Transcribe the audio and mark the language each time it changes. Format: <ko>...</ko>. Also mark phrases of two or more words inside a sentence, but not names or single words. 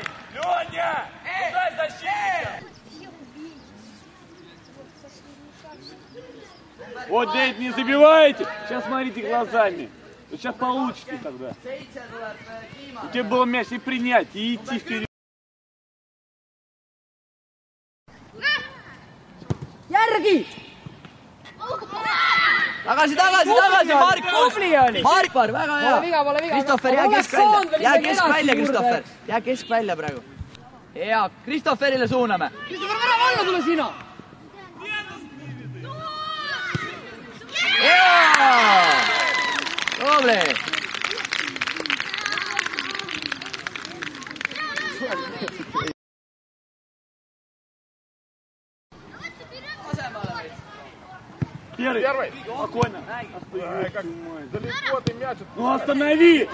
<ru>Леня! Куда защита? Вот, Дэйд, не забивайте! Сейчас смотрите глазами. Вы сейчас получите тогда. У тебя был мяч и принять, и идти вперед.</ru> <et>järgi! tagasi, Markvar, väga hea! Kristoffer, jää keskvälja, Kristoffer! Jää keskvälja praegu. Hea, Kristofferile suuname. Kristoffer, värava alla tule sina! Hea! Tubli!</et> <ru>Первый. Спокойно. Далеко ты мяч. Ну останови!</ru>